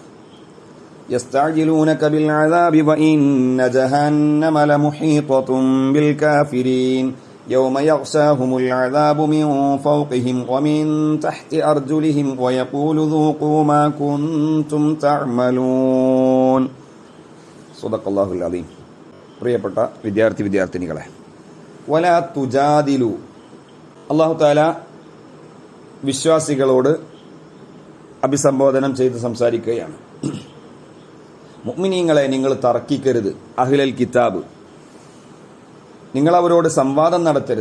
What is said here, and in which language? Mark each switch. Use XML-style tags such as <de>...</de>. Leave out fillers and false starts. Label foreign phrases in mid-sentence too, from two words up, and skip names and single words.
<ar>يستعجلونك بالعذاب وإن جهنم لمحيطة بالكافرين يوم يغشاهم العذاب من فوقهم ومن تحت أرجلهم ويقول ذوقوا ما كنتم تعملون صدق الله العظيم.</ar> <ml>പ്രിയപ്പെട്ട വിദ്യാർത്ഥിനികളെ,</ml> <ar>ولا تجادلوا, الله تعالى</ar> <ml>വിശ്വാസികളോട് അഭിസംബോധനം ചെയ്ത് സംസാരിക്കുകയാണ്. മുഅ്മിനീങ്ങളെ, നിങ്ങൾ തർക്കിക്കരുത്.</ml> <ar>أهل الكتاب,</ar> <ml>നിങ്ങൾ അവരോട് സംവാദം നടത്തരുത്.</ml>